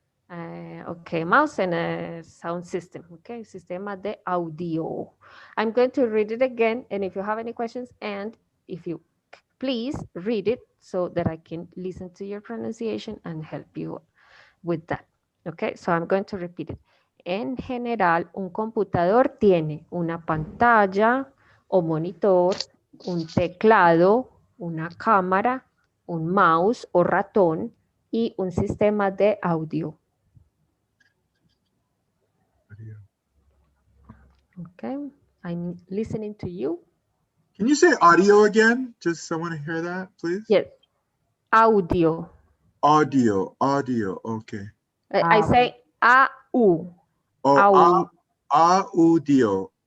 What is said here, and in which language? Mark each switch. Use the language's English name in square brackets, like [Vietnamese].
[English] Okay, mouse and a sound system. Okay, [Spanish] sistema de audio. [English] I'm going to read it again, and if you have any questions, and if you please read it so that I can listen to your pronunciation and help you with that. Okay, so I'm going to repeat it. [Spanish] En general, un computador tiene una pantalla o monitor, un teclado, una cámara, un mouse o ratón y un sistema de audio. [English] Okay, I'm listening to you. Can you say audio again? Just so I want to hear that, please. Yes, audio. Audio, okay. I say au. Oh, audio.